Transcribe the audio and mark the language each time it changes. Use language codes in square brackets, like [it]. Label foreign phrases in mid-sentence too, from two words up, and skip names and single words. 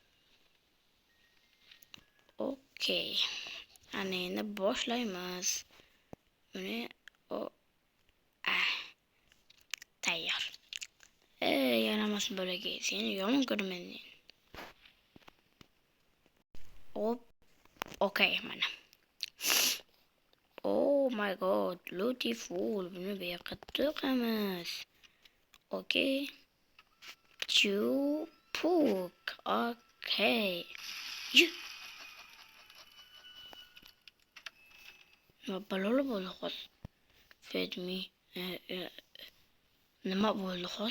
[uz] Okey. Ana endi boshlaymiz. Buni tayyor. Yaramas bo'lagi. Seni yomon ko'raman. Hop. Okey, mana. [en] Oh my god, beautiful. [uz] Buni bu yoqqa tiqamiz. Okey. Chupuk. Okey. Nima baloli bo'ldi hozir? [en] Feed me. [uz] Nima bo'ldi hozir?